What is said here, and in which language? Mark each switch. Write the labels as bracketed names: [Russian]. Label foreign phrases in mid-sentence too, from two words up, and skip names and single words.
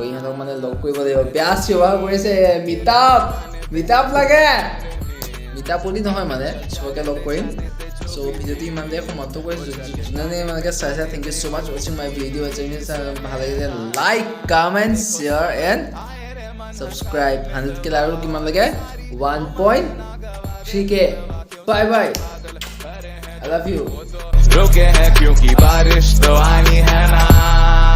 [Assamese] ইহঁতক মানে লগ কৰিব লাগিব বেয়া চিঞৰ কৰিছে মিটাপ লাগে মিটাপ বুলি নহয় মানে চবকে লগ কৰিম চ' ভিডিঅ'টো ইমান দেৰি সমাপ্ত কৰিছোঁ যোনে ইমানকৈ চাইছে [English] thank you so much watching my video' [Assamese] ভাল লাগিলে [English] like comment share and subscribe [Assamese] 100K আৰু কিমান লাগে 1.3K [English] bye bye I love you [Hindi] रुके हैं क्योंकि बारिश तो आनी है ना